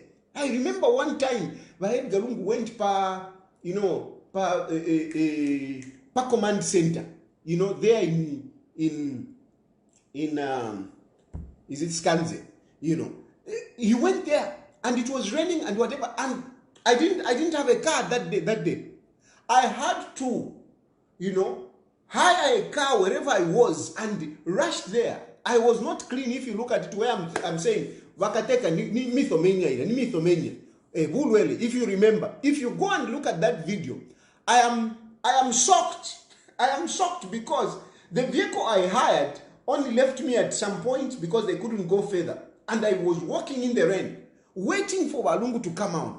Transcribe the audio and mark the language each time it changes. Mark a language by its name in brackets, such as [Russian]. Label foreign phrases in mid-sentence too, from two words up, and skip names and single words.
[English] I remember one time, Edgar Lungu went pa command center, there in is it Skanze, he went there and it was raining and whatever, and I didn't have a car that day. I had to, hire a car wherever I was and rush there. I was not clean. If you look at it where I'm saying, [Bemba] Vakateka, ni mythomania. [English] If you remember, if you go and look at that video, I am shocked. I am shocked because the vehicle I hired only left me at some point because they couldn't go further. And I was walking in the rain, waiting for Valungu to come out.